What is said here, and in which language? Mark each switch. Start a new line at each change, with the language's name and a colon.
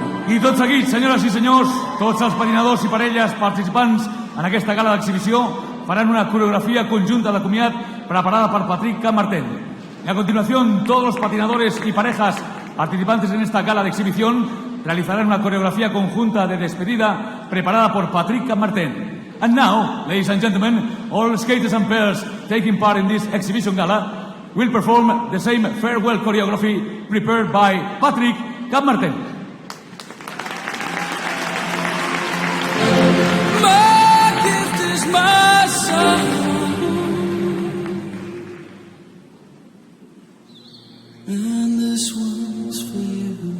Catalan: I tot seguit, senyores i senyors, tots els patinadors i parelles participants en aquesta gala d'exhibició faran una coreografía conjunta de comiat preparada por Patrick Martel.
Spanish: Y a continuación, todos los patinadores y parejas participantes en esta gala de exhibición realizarán una coreografía conjunta de despedida preparada por Patrick Martel.
English: And now, ladies and gentlemen, all skaters and pairs taking part in this exhibition gala will perform the same farewell choreography prepared by Patrick Martel. My gift is my son, and this one's for you.